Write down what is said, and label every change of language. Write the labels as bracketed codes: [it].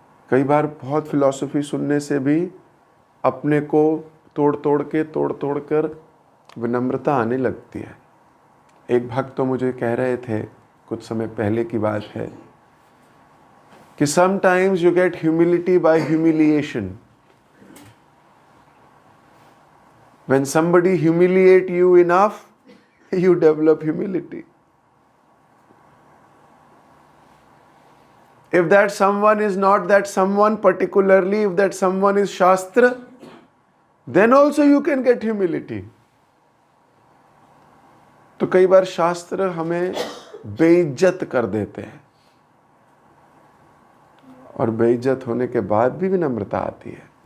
[hi] कई बार बहुत फिलॉसफी सुनने से भी अपने को तोड़ तोड़ कर विनम्रता आने लगती है। एक भक्त तो मुझे कह रहे थे, कुछ समय पहले की बात है, कि [en] sometimes you get humility by humiliation. When somebody humiliate you enough, you develop humility. If that someone is not that someone particularly, if that someone is Shastra, then also you can get humility. [hi] तो कई बार शास्त्र हमें बेइज्जत कर देते हैं, और बेइज्जत होने के बाद भी विनम्रता आती है।